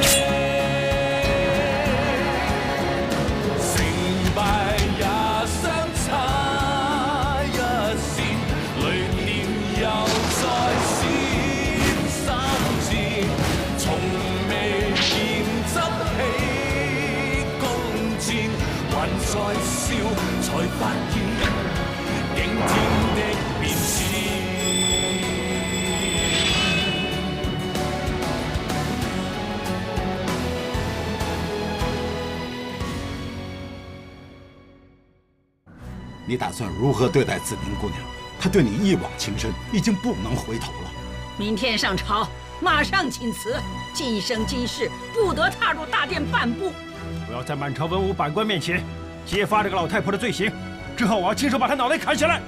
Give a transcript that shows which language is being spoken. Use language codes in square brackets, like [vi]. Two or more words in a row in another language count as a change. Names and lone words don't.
[zh] 成敗也相差一線，雷電又再閃三箭，從未見執起弓箭，還在笑，才發現驚天的變遷。你打算如何对待子明姑娘？她对你一往情深，已经不能回头了。明天上朝，马上请辞，今生今世不得踏入大殿半步。我要在满朝文武百官面前揭发这个老太婆的罪行，之后我要亲手把她脑袋砍下来。